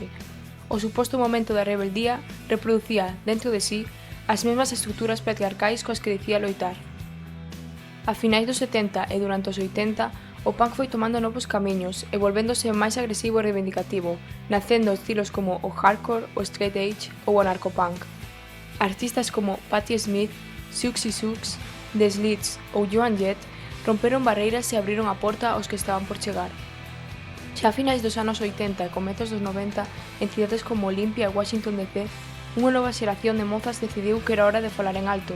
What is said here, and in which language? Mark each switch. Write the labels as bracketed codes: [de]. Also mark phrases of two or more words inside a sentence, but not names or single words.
[gl] O suposto momento da rebeldía reproducía, dentro de sí, as mesmas estruturas patriarcais coas que dicía loitar. A finais dos 70 e durante os 80, o punk foi tomando novos camiños e volvéndose máis agresivo e reivindicativo, nacendo estilos como o hardcore, o straight edge ou o anarcopunk. Artistas como Patti Smith, Siouxsie Sioux, The Slits ou Joan Jett romperon barreiras e abriron a porta aos que estaban por chegar. Xa a finais dos anos 80 e comezos dos 90, en cidades como Olimpia e Washington DC, unha nova xeración de mozas decidiu que era hora de falar en alto.